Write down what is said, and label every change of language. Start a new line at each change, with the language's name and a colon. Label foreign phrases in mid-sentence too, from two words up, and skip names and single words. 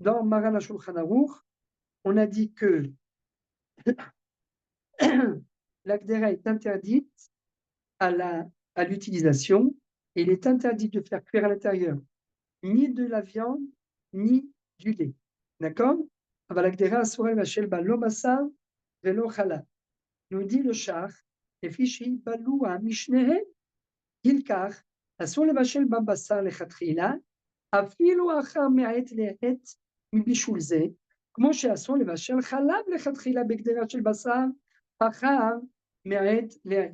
French: dans Maran HaShulchan Aruch, on a dit que l'Agdera est interdite à l'utilisation, et il est interdit de faire cuire à l'intérieur ni de la viande, ni du lait. D'accord?
Hebrew: אבל הגדרה אסורה לבשל בה לא בשר ולא חלב.
French: nous dit le char,
Hebrew: לפי שהתבלוע משניהם, ילקח, אסור לבשל בה בשר לכתחילה, אפילו אחר מעת לעת מבישול זה, כמו שאסור לבשל חלב לכתחילה בגדרה של בשר, אחר מעת לעת.